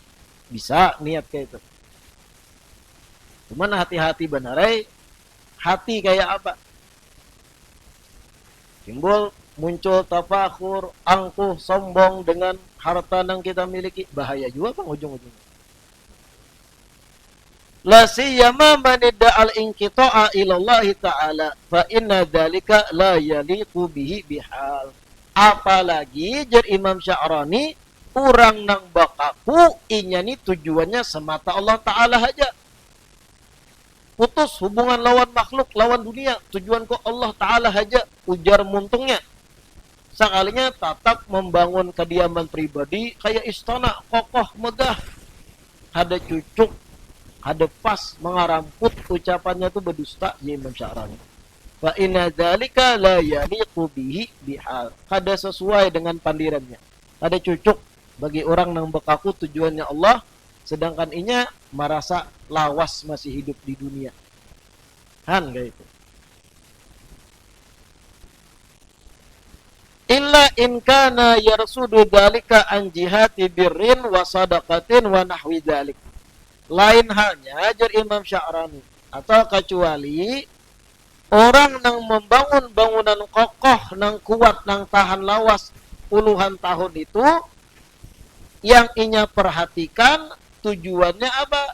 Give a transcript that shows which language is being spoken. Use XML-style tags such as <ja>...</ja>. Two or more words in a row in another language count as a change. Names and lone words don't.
<id>Bisa niat kayak itu.</id> <bjn>Cuman hati-hati benarai, hati kayak apa?</bjn> <id>Timbul muncul tafakur, angkuh, sombong dengan harta yang kita miliki. Bahaya juga bang ujung-ujungnya.</id> <ar>لا سيما من ادعى الانقطاع إلى الله تعالى فإن ذلك لا يليق به بحال.</ar> <bjn>Apalagi jar Imam Sya'rani, orang nang bakaku inya ni tujuannya semata Allah Ta'ala aja. Putus hubungan lawan makhluk, lawan dunia, tujuan kok Allah Ta'ala aja, ujar muntungnya.</bjn> <id>Sekalinya tetap membangun kediaman pribadi kayak istana, kokoh, megah.</id> <bjn>Ada cucuk, ada pas, mengaramput, ucapannya itu berdusta, ya Imam Sya'rani.</bjn> <ar>فإن ذلك لا يليق به بحال.</ar> <bjn>Kada sesuai dengan pandirannya. Ada cucuk bagi orang yang bekaku tujuannya Allah, sedangkan inya merasa lawas masih hidup di dunia. Han kayak itu.</bjn> <ar>إلا إن كان يرصد ذلك من جهة بر وصدقة ونحو ذلك.</ar> <bjn>Lain halnya jar Imam Sya'rani, atau kecuali Orang yang membangun bangunan kokoh, nang kuat, nang tahan lawas puluhan tahun itu, yang inya perhatikan tujuannya apa?</bjn>